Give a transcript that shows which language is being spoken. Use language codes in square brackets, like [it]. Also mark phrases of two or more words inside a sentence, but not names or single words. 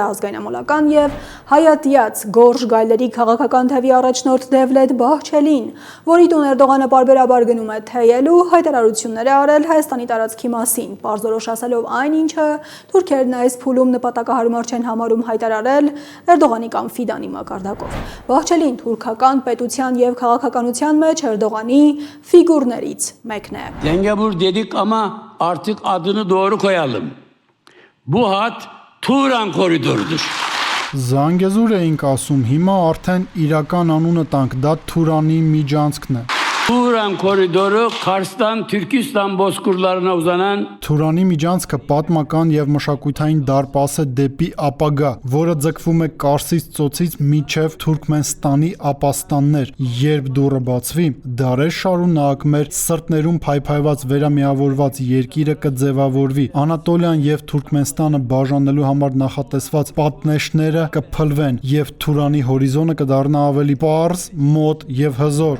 [hy] ազգայնամոլական եւ հայատյաց Գորժ Գայլերի քաղաքական թևի առաջնորդ Դևլետ Բահչելին, որի տուն Էրդողանը պարբերաբար գնում է թեյելու, հայտարարություններ է արել Հայաստանի տարածքի մասին, պարզորոշ ասելով այն ինչը թուրքերն այս փուլում նպատակահարմար չեն համարում հայտարարել Էրդողանի կամ Ֆիդանի մակարդակով։ Բահչելին թուրքական պետության եւ քաղաքականության մեջ Էրդողանի ֆիգուրներից մեկն է։ [tr] Zengezur dedik ama artık adını doğru koyalım. Bu hat Turan koridorudur. [hy] Զանգեզուր էինք ասում, հիմա արդեն իրական անունը տանք, դա Թուրանի միջանցքն է։ [tr] Turan koridoru Kars'tan Türkistan bozkırlarına uzanan [hy] Թուրանի միջանցքը պատմական եւ մշակութային դարպաս է դեպի ապագա, որը ձգվում է Կարսից ծոցից մինչև Թուրքմենստանի ապաստաններ։ Երբ դուռը բացվի, դարեր շարունակ մեր սրտներում փայփայված վերամիավորված երկիրը կձևավորվի։ Անատոլիան եւ Թուրքմենստանը բաժանելու համար նախատեսված պատնեշները կփլվեն եւ Թուրանի հորիզոնը կդառնա ավելի պարզ, մոտ եւ հզոր։